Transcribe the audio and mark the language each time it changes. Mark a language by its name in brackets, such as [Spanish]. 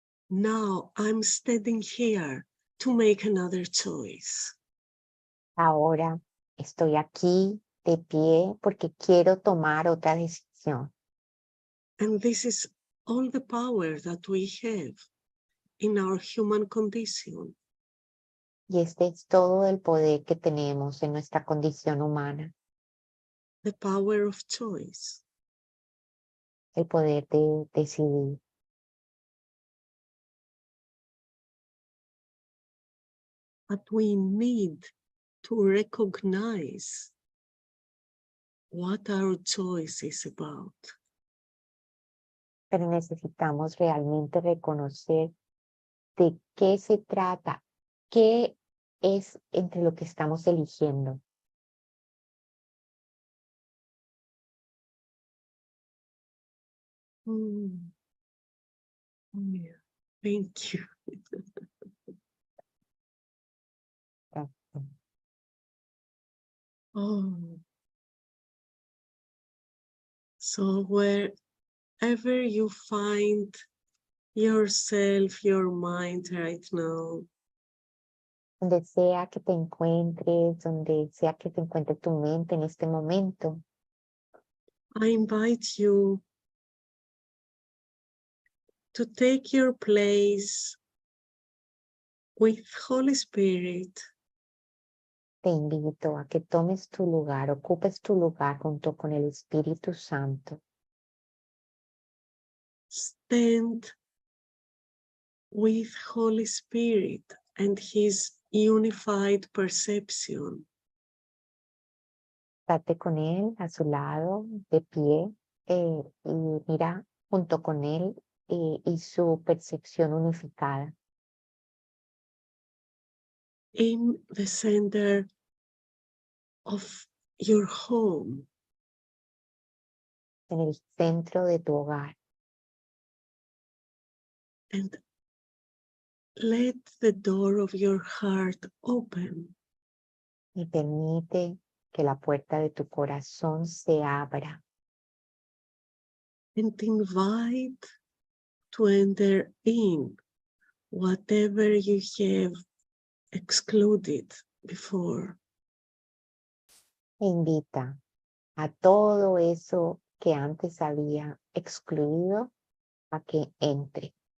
[English] Now I'm standing here to make another choice. [Spanish] Ahora estoy aquí de pie porque quiero tomar otra decisión. [English] And this is all the power that we have in our human condition. [Spanish] Y este es todo el poder que tenemos en nuestra condición humana, [English] The power of choice. [Spanish] el poder de decidir. [English] But we need to recognize what our choice is about. [Spanish] Pero necesitamos realmente reconocer de qué se trata, qué es entre lo que estamos eligiendo. [English] Yeah. Thank you. Oh. So wherever you find yourself, your mind right now, [Spanish] Donde sea que te encuentres, donde sea que te encuentre tu mente en este momento, [English] I invite you to take your place with Holy Spirit. [Spanish] te invito a que tomes tu lugar, ocupes tu lugar junto con el Espíritu Santo. [English] Stand with Holy Spirit and His unified perception. [Spanish] Date con Él a su lado, de pie, y mira junto con Él y su percepción unificada. [English] In the center of your home. [Spanish] En el centro de tu hogar. [English] And let the door of your heart open. [Spanish] Y permite que la puerta de tu corazón se abra. [English] And invite to enter in whatever you have excluded before. [Spanish] E invita a todo eso que antes había excluido a que entre.